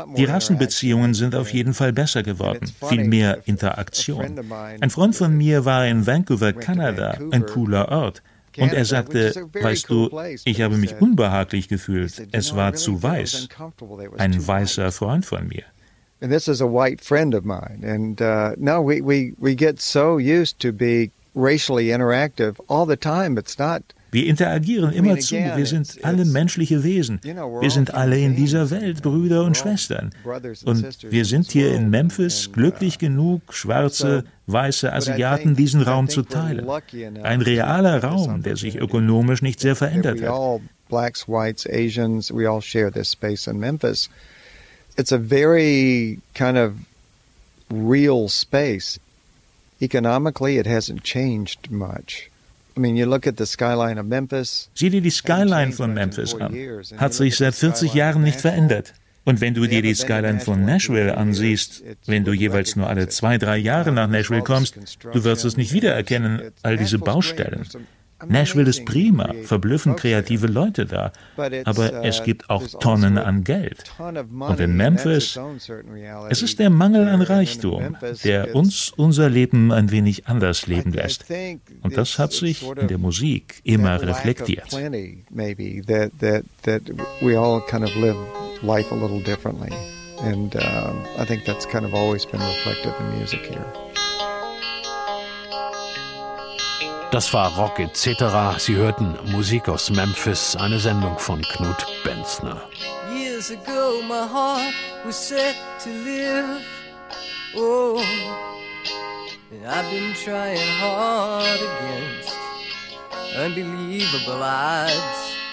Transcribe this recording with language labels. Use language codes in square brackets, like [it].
[de] Die Rassenbeziehungen sind auf jeden Fall besser geworden. Viel mehr Interaktion. Ein Freund von mir war in Vancouver, Kanada, ein cooler Ort. Und er sagte, weißt du, ich habe mich unbehaglich gefühlt. Es war zu weiß. Ein weißer Freund von mir. [en] And this is a white friend of mine. And now we get so used to be racially interactive all the time. It's not. [de] Wir interagieren immerzu, wir sind alle menschliche Wesen. Wir sind alle in dieser Welt Brüder und Schwestern. Und wir sind hier in Memphis glücklich genug, schwarze, weiße Asiaten diesen Raum zu teilen. Ein realer Raum, der sich ökonomisch nicht sehr verändert hat. [en] Blacks, Whites, Asians, we all share this space in Memphis. It's a very kind of real space. Economically, it hasn't changed much. [de] Sieh dir die Skyline von Memphis an. Hat sich seit 40 Jahren nicht verändert. Und wenn du dir die Skyline von Nashville ansiehst, wenn du jeweils nur alle 2, 3 Jahre nach Nashville kommst, du wirst es nicht wiedererkennen, all diese Baustellen. Nashville ist prima, verblüffend kreative Leute da. Aber es gibt auch Tonnen an Geld. Und in Memphis, es ist der Mangel an Reichtum, der uns unser Leben ein wenig anders leben lässt. Und das hat sich in der Musik immer reflektiert. We all kind of live life a little differently. And I think that's kind of always been reflected in music here. Das war Rock etc. Sie hörten Musik aus Memphis, eine Sendung von Knut Benzner. [en] Years ago my heart was set to live. Oh, and I've been trying hard against unbelievable odds.